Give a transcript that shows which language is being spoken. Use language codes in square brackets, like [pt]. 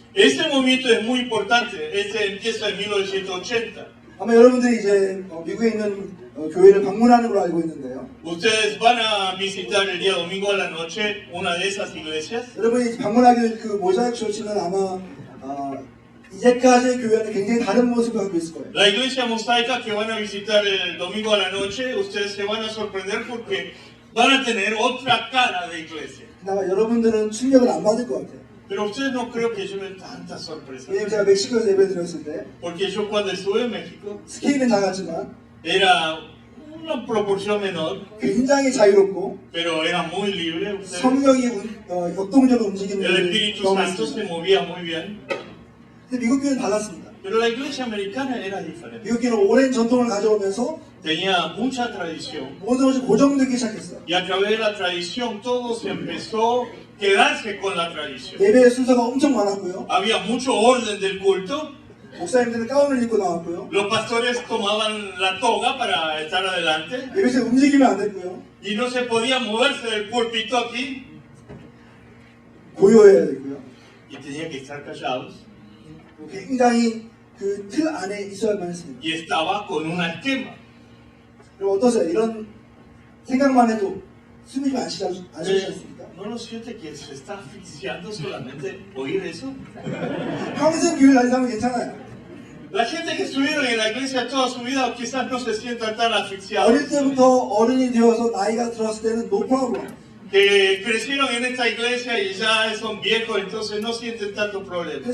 [es] Este movimiento es muy importante. Este empieza en 1980. [ko] 아마 여러분들이 이제 미국에 있는 교회를 방문하는 걸로 알고 있는데요. [es] Ustedes van a visitar el día domingo a la noche una de esas iglesias. [ko] 여러분이 방문하게 될 그 모자이크 처치는 아마 이제까지의 교회와는 굉장히 다른 모습을 갖고 있을 거예요. [es] La iglesia mosaica que van a visitar el domingo a la noche, ustedes se van a sorprender porque van a tener otra cara de iglesia. [ko] 그나마 여러분들은 충격을 안 받을 것 같아요. [es] Pero ustedes no creo que lleven tanta sorpresa. [ko] 왜냐면 제가 멕시코에서 예배 드렸을 때 [es] Porque yo cuando estuve en México [ko] 스케일은 작았지만 [es] era una proporción menor, [ko] 굉장히 자유롭고 [es] pero era muy libre. Ustedes, [ko] 성령이 역동적으로 움직이는 [es] el Espíritu Santo se movía muy bien. [ko] 근데 미국 교회는 달랐습니다. [es] Pero la iglesia americana era diferente. [ko] 미국 교회는 오랜 전통을 가져오면서 [es] Tenía mucha tradición. [ko] 모든 것이 고정되기 시작했어요. [es] Y a través de la tradición todo se empezó a quedarse con la tradición. [ko] 예배의 순서가 엄청 많았고요. [es] Había mucho orden del culto. [ko] 목사님들은 가운을 입고 나왔고요. [es] Los pastores tomaban la toga para estar adelante [ko] 예배실 움직이면 안 됐고요. [es] y no se podía moverse del púlpito aquí [ko] 고요해야 되고요. [es] y tenía que estar callados [ko] 굉장히 그 틀 안에 있어야만 했습니다. [es] y estaba con un esquema. [ko] 그럼 어떠세요? 이런 생각만 해도 숨이 좀 안 쉬지 않습니까? [es] ¿No lo siente que se está asfixiando solamente oír eso? [ko] 평생 교회 다니는 사람은 괜찮아요. [es] La gente que estuvieron en la iglesia toda su vida quizás no se sientan tan asfixiados. [ko] 어릴 때부터 어른이 되어서 나이가 들었을 때는 [en] no problem. [es] Que crecieron en esta iglesia y ya son viejos, entonces no sienten tanto problema.